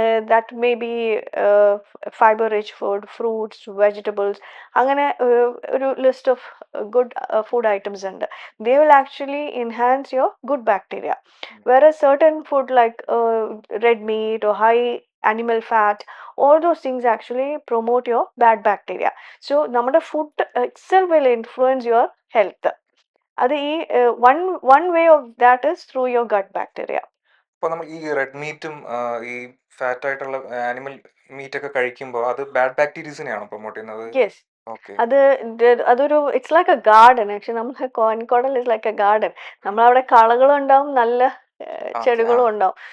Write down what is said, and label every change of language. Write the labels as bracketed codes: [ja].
[en] that may be fibre rich food, fruits, vegetables, [ml] അങ്ങനെ ഒരു [en] List of good food items ഉണ്ട്. They will actually enhance your good bacteria. Whereas certain food like red meat or high animal fat, all those things actually promote your bad bacteria. So [ml] നമ്മുടെ [en] food itself will influence your health. [ml] അത് ഈ [en] one way of that is through your gut bacteria. [ml] അപ്പോൾ നമ്മൾ ഈ red മീറ്റും ഈ fat ആയിട്ടുള്ള animal meet ഒക്കെ കഴിക്കുമ്പോൾ അത് ബാഡ് ബാക്ടീരിയസിനെയാണോ പ്രൊമോട്ട് ചെയ്യുന്നത്? [en] Yes. [ml] ഓക്കെ. [en] അതൊരു it's like a garden. [ml] Actually നമ്മൾ കോഴിക്കോടൽ [en] Is like a garden. [ml] നമ്മളവിടെ കളകളും ഉണ്ടാവും, നല്ല ചെടികളും ഉണ്ടാവും.